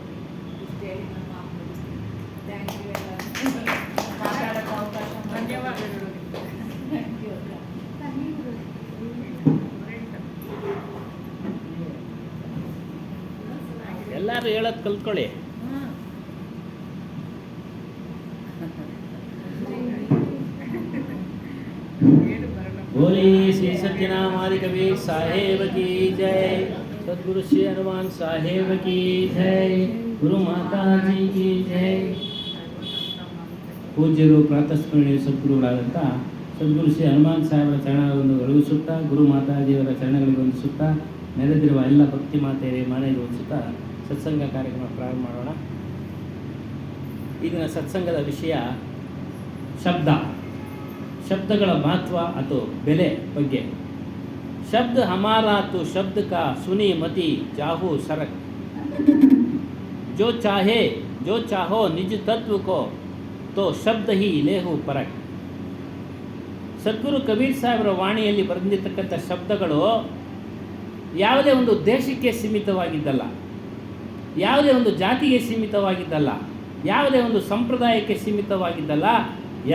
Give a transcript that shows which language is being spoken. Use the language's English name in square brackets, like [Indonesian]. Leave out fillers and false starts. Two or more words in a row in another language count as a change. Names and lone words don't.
[Kannada] ಇಷ್ಟು ಹೇಳಿ ನಾನು ಮಾತು ಮುಗಿಸ್ತೀನಿ. [English] thank you [Kannada] ಎಲ್ಲ ಮಾತಾಡೋಕ್ಕೆ ಅವಕಾಶ ಧನ್ಯವಾದಗಳು. [English] thank you. [Kannada] ಎಲ್ಲರೂ ಹೇಳೋದು ಕಲ್ತ್ಕೊಳ್ಳಿ. [Hindi] बोले श्री सत्यनामादि कवि साहेब की जय, सद्गुरु श्री हनुमान साहेब की जय, गुरु माता जी की जय. [Kannada] ಪೂಜ್ಯರು ಪ್ರಾತಸ್ಮರಣೀಯ ಸದ್ಗುರುಗಳಾದಂಥ ಸದ್ಗುರು ಶ್ರೀ ಹನುಮಾನ್ ಸಾಹೇಬರ ಚರಣಗಳನ್ನು ಒಳಗಿಸುತ್ತಾ, ಗುರು ಮಾತಾಜಿಯವರ ಚರಣಗಳಿಗೆ ವಂದಿಸುತ್ತಾ, ನೆರೆದಿರುವ ಎಲ್ಲ ಭಕ್ತಿ ಮಾತೆಯರೇ ಮನೆಗೆ ವಂದಿಸುತ್ತಾ ಸತ್ಸಂಗ ಕಾರ್ಯಕ್ರಮ ಪ್ರಾರಂಭ ಮಾಡೋಣ. ಈಗಿನ ಸತ್ಸಂಗದ ವಿಷಯ ಶಬ್ದ, ಶಬ್ದಗಳ ಮಹತ್ವ ಅಥವಾ ಬೆಲೆ ಬಗ್ಗೆ. [Hindi] शब्द हमारा तू शब्द का सुनि मति जाहु सरक, जो चाहो निज तत्व को तो शब्द हि लेहु परक. [Kannada] ಸದ್ಗುರು ಕಬೀರ್ ಸಾಹೇಬರ ವಾಣಿಯಲ್ಲಿ ಬರೆದಿರ್ತಕ್ಕಂಥ ಶಬ್ದಗಳು ಯಾವುದೇ ಒಂದು ದೇಶಕ್ಕೆ ಸೀಮಿತವಾಗಿದ್ದಲ್ಲ, ಯಾವುದೇ ಒಂದು ಜಾತಿಗೆ ಸೀಮಿತವಾಗಿದ್ದಲ್ಲ, ಯಾವುದೇ ಒಂದು ಸಂಪ್ರದಾಯಕ್ಕೆ ಸೀಮಿತವಾಗಿದ್ದಲ್ಲ.